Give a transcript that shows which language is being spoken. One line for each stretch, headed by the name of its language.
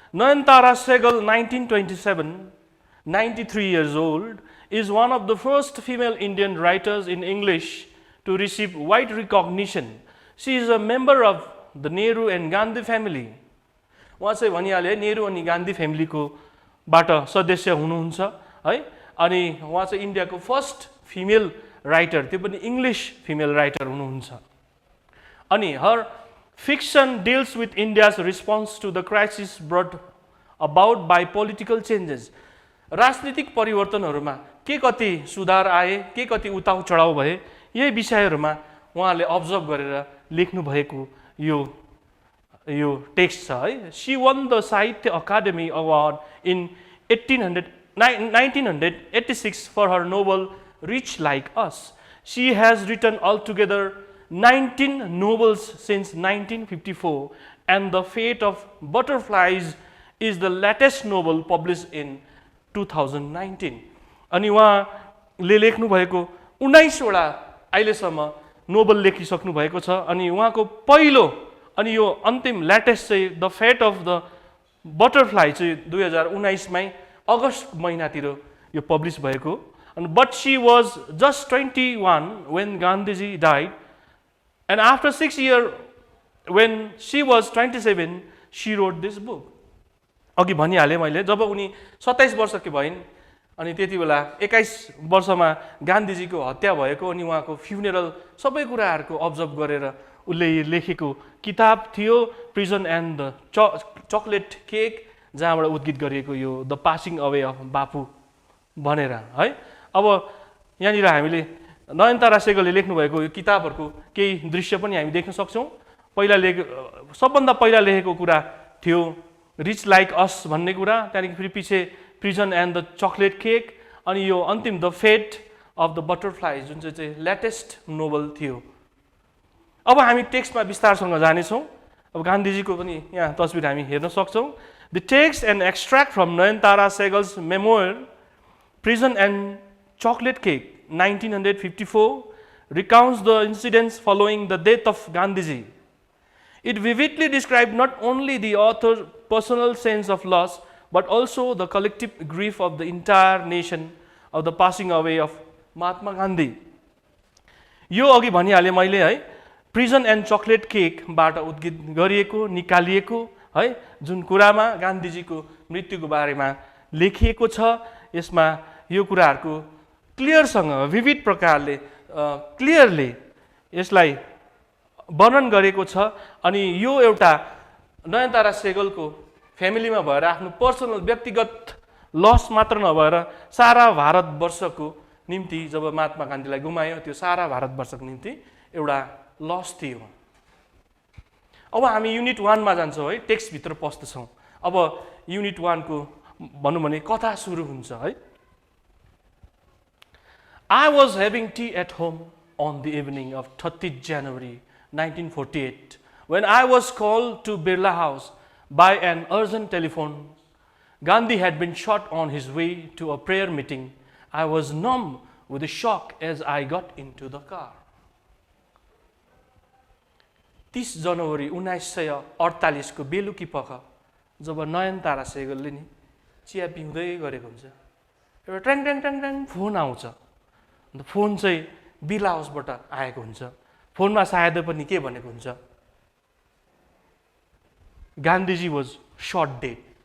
English: Nayantara Sehgal, 1927, 93 years old, is one of the first female Indian writers in English to receive wide recognition. She is a member of the Nehru and Gandhi family.
Nepali: उहाँ चाहिँ भनिहाले नेहरू अनि गान्धी फ्यामिलीको बाट सदस्य हुनुहुन्छ है। अनि उहाँ चाहिँ इन्डियाको फर्स्ट फिमेल राइटर, त्यो पनि इङ्ग्लिस फिमेल राइटर हुनुहुन्छ।
English: अनि her fiction deals with India's response to the crisis brought about by political changes.
Nepali: राजनीतिक परिवर्तनहरूमा के कति सुधार आए, के कति उताउ चढाउ भए, यही विषयहरूमा उहाँले अब्जर्भ गरेर लेख्नु भएको यो टेक्स्ट छ है।
English: She won the Sahitya Academy Award in 1986 for her novel Rich Like Us. She has written altogether 19 novels since 1954, and The Fate of Butterflies is the latest novel published in 2019.
Nepali: अनि उहाँले लेख्नु भएको 19 वटा अहिलेसम्म Nobel लेखिसक्नु भएको छ। अनि उहाँको पहिलो अनि यो अन्तिम लेटेस्ट चाहिँ the fate of the butterfly चाहिँ 2019 मै अगस्त महिनातिर यो पब्लिस भएको।
English: अनि but she was just 21 when Gandhiji died. And after 6 years, when she was 27, she wrote this book.
Nepali: अघि भनिहालेँ मैले, जब उनी 27 वर्षकी भइन् अनि त्यति बेला 21 वर्षमा गान्धीजीको हत्या भएको अनि उहाँको फ्युनेरल सबै कुराहरूको अब्जर्भ गरेर उसले लेखेको किताब थियो prison and the chocolate cake, जहाँबाट उद्घित गरिएको यो द पासिङ अवे अफ बापु भनेर है। अब यहाँनिर हामीले नयनतारा सेगलले लेख्नुभएको यो किताबहरूको केही दृश्य पनि हामी देख्न सक्छौँ। सबभन्दा पहिला लेखेको कुरा थियो रिच लाइक अस भन्ने कुरा, त्यहाँदेखि फेरि पछि prison and the chocolate cake, अनि यो अन्तिम the fate of the butterfly जुन चाहिँ लेटेस्ट नोभल थियो। अब हामी टेक्स्टमा विस्तारसँग जानेछौँ। अब गान्धीजीको पनि यहाँ तस्बिर हामी हेर्न सक्छौँ।
English: The text and extract from Nayantara Sahgal's memoir prison and chocolate cake 1954 recounts the incidents following the death of Gandhiji. It vividly described not only the author's personal sense of loss, but also the collective grief of the entire nation of the passing away of Mahatma Gandhi.
Nepali: यो अघि भनिहालेँ मैले है, prison and chocolate केकबाट उद्घित गरिएको निकालिएको है जुन कुरामा गान्धीजीको मृत्युको बारेमा लेखिएको छ, यसमा यो कुराहरूको क्लियरसँग विविध प्रकारले क्लियरली यसलाई वर्णन गरेको छ। अनि यो एउटा नयनतारा सेगलको फ्यामिलीमा भएर आफ्नो पर्सनल व्यक्तिगत लस मात्र नभएर सारा भारतवर्षको निम्ति जब महात्मा गान्धीलाई गुमायो त्यो सारा भारतवर्षको निम्ति एउटा लस थियो। अब हामी युनिट 1 मा जान्छौँ है, टेक्स्टभित्र पस्दछौँ। अब युनिट 1 को भनौँ भने कथा सुरु हुन्छ है।
English: I was having tea at home on the evening of 30th January 1948 when I was called to Birla House by an urgent telephone. Gandhi had been shot on his way to a prayer meeting. I was numb with the shock as I got into the car.
Nepali: 30 जनवरी 1948 को बेलुकी पख जब नयनतारा सेगलले नि चिया पिउँदै गरेको हुन्छ, एउटा ट्याङ ट्याङ ट्याङ ट्याङ phone आउँछ। अन्त फोन चाहिँ बिर्ला हाउसबाट आएको हुन्छ। फोनमा सायद पनि के भनेको हुन्छ,
English: Gandhiji was shot dead.